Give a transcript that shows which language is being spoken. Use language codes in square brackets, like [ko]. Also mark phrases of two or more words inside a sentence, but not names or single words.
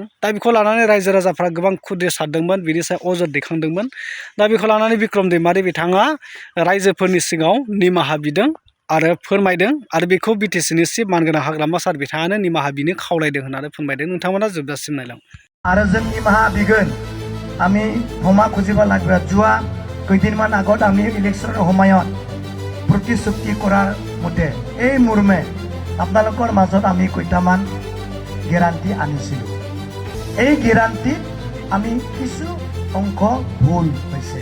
[brx] दा बेखौ लानानै रायजो राजाफ्रा गोबां खुद्रि सारदोंमोन, बिनि सायाव अजद दैखांदोंमोन। दा बेखौ लानानै बिक्रम दैमारि बिथाङा रायजोफोरनि सिगाङाव निमाहा बिदों आरो फोरमायदों आरो बेखौ बिटिसिनि चिफ मानगोनां हाग्रामा सार बिथाङानो निमाहा बिनो खावलायदों होननानै फोरमायदों। नोंथांमोना जोबजासिम नायलां। आरो जों निमाहा बिगोन। [as] আমি ক্ষমা খুঁজিব লাগবে। যোৱা কেইদিনমান আগত আমি ইলেকশ্যনৰ সময়ত প্ৰতিশ্ৰুতি কৰাৰ মতে এই মৰ্মে আপোনালোকৰ মাজত আমি কেইটামান গেৰাণ্টি আনিছিলোঁ। এই গেৰাণ্টিত আমি কিছু অংশ ভুল হৈছে।